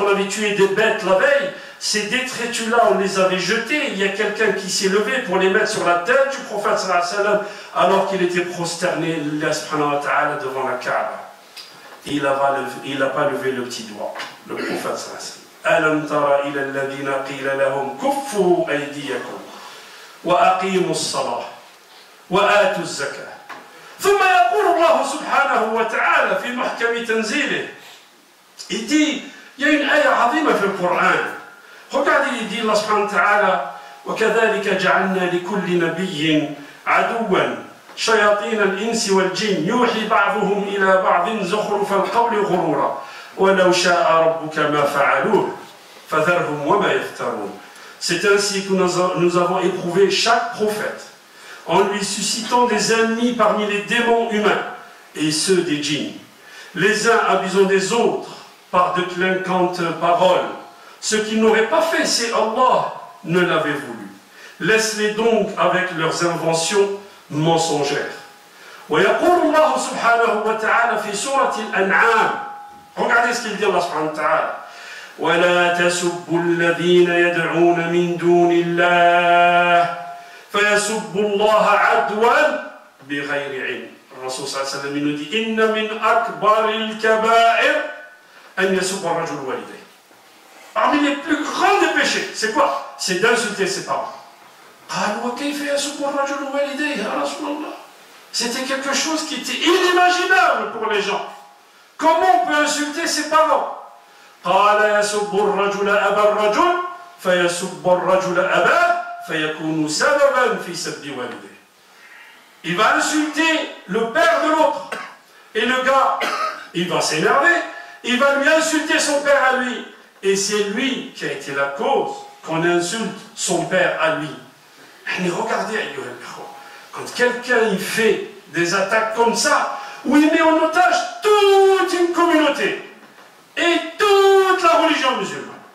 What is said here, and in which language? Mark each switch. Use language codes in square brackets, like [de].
[fr] On avait tué des bêtes la veille. Ces détritus-là, on les avait jetés. Il y a quelqu'un qui s'est levé pour les mettre sur la tête du prophète [ar] sallallahu alayhi wa sallam, [fr] alors qu'il était prosterné devant la Kaaba. Il n'a pas levé le petit doigt, le prophète [ar] sallallahu alayhi wa sallam. ألم تر إلى الذين قيل لهم كفوا أيديكم وأقيموا الصلاة وآتوا الزكاة ثم يقول الله سبحانه وتعالى في محكم تنزيله. [fr] Il dit, il y a une [ar] ayah azima في القرآن. [fr] Regardez, il dit [ar] Allah subhanahu wa ta'ala وكذلك جعلنا لكل نبي عدوا شياطين الإنس والجن يوحي بعضهم إلى بعض زخرف القول غرورا وَلَوْ شَاءَ رَبُّكَ مَا فَعَلُوهُ فَذَرْهُمْ وَمَا يَفْتَرُونَ. [fr] C'est ainsi que nous avons éprouvé chaque prophète en lui suscitant des ennemis parmi les démons humains et ceux des djinns, les uns abusant des autres par de clinquantes paroles. Ce qu'ils n'auraient pas fait si Allah ne l'avait voulu. Laisse-les donc avec leurs inventions mensongères. [ar] ويقول الله سبحانه وتعالى في سورة الأنعام. [fr] Regardez ce qu'il dit [ar] Allah subhanahu wa ta'ala. وَلَا تَسُبُّوا الَّذِينَ يَدْعُونَ مِن دُونِ اللَّهِ فَيَسُبُّوا اللَّهَ عَدْوًا بِغَيْرِ عِلْمٍ. الرسول صلى الله عليه وسلم [fr] nous dit [ar] إِنَّ مِنْ أَكْبَرِ الْكَبَائِرِ أَنْ يَسُبَّ الرَّجُلُ وَالِدَيْهِ. [fr] Parmi les plus grands des péchés, c'est quoi? C'est d'insulter ses parents. [ar] قَالُوا وَكَيْفَ يَسُبُّ الرَّجُلُ وَالِدَيْهِ يَا رَسُولَ اللَّهِ. [fr] C'était quelque chose qui était inimaginable pour les gens. Comment on peut insulter ses parents? [ar] قال يسب الرجل أبا الرجل فيسب الرجل أباه فيكون سببا في سب والديه. [fr] Il va insulter le père de l'autre. Et le gars, il va s'énerver. Il va lui insulter son père à lui. Et c'est lui qui a été la cause qu'on insulte son père à lui. Et regardez, quand quelqu'un il fait des attaques comme ça, où il met en otage toute une communauté et toute la religion musulmane.